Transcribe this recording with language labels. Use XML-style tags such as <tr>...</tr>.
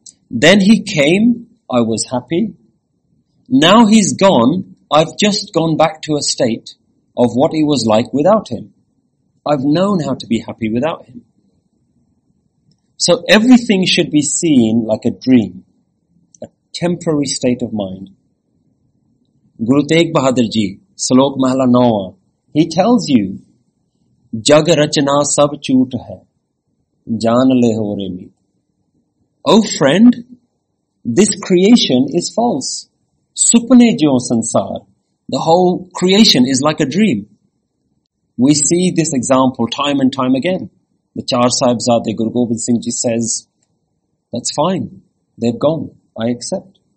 <en>Then he came, I was happy. Now he's gone, I've just gone back to a state of what it was like without him. I've known how to be happy without him. So everything should be seen like a dream, a temporary state of mind.</en> <pa>Guru Tegh Bahadur ji, ਸਲੋਕ ਮਹਲਾ ਨੌਵਾਂ,</pa> <en>he tells you,</en> <pa>ਜਗ ਰਚਨਾ ਸਬ ਛੂਟ ਹੈ, ਜਾਨ ਲੇ ਹੋ ਰੇ ਮੀ.</pa> <en>Oh friend, this creation is false.</en> <pa>Supne Jo Sansar,</pa> <en>the whole creation is like a dream. We see this example time and time again. The Char Sahib Zade Guru Gobind Singh Ji says, that's fine, they've gone, I accept.</en>